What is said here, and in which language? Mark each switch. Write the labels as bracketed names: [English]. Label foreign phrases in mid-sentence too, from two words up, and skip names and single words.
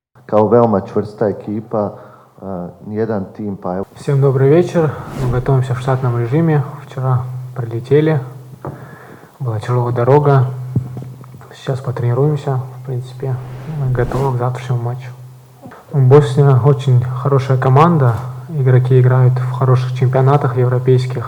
[Serbian] kao veoma čvrsta ekipa, nijedan tim pa evo. [Russian] Всем добрый вечер. Мы готовимся в штатном режиме. Вчера прилетели. Была тяжелая дорога. Сейчас потренируемся, в принципе. Мы готовы к завтрашнему матчу. Босния очень хорошая команда. Игроки играют в хороших чемпионатах европейских.